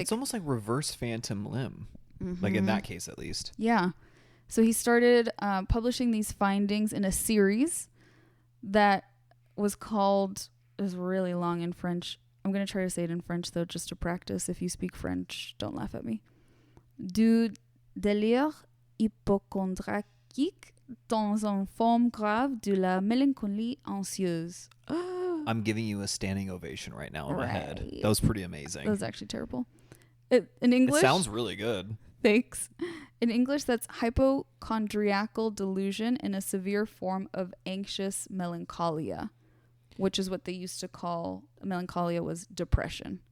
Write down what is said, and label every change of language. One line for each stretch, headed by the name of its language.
English: it's almost like reverse phantom limb, in that case, at least. Yeah. So he started publishing these findings in a series that was called, it was really long in French. I'm going to try to say it in French, though, just to practice. If you speak French, don't laugh at me.
French: Du délire hypochondriaque dans une forme grave de la mélancolie anxieuse.
English: I'm giving you a standing ovation right now in my head. That was pretty amazing. That was actually terrible. In English... It sounds really good. Thanks. In English, that's hypochondriacal delusion in a severe form of anxious melancholia, which is what they used to call melancholia was depression.